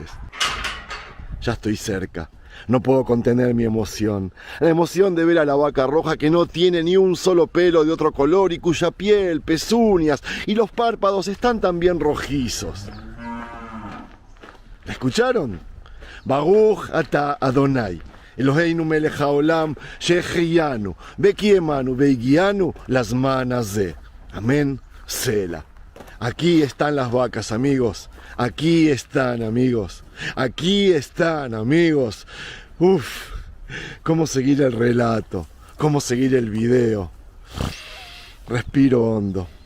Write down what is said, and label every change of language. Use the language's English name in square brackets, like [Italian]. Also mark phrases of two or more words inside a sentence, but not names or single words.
[Spanish] Ya estoy cerca. No puedo contener mi emoción. La emoción de ver a la vaca roja que no tiene ni un solo pelo de otro color y cuya piel, pezuñas y los párpados están también rojizos. ¿La escucharon? [Hebrew] ברוך אתה ה׳, אלוהינו מלך העולם, שהחיינו, וקיימנו, והגיענו, las manas de. [Spanish] Amén, Sela. Aquí están las vacas, amigos. Aquí están, amigos. Aquí están, amigos. Uf, cómo seguir el relato, cómo seguir el video. Respiro hondo.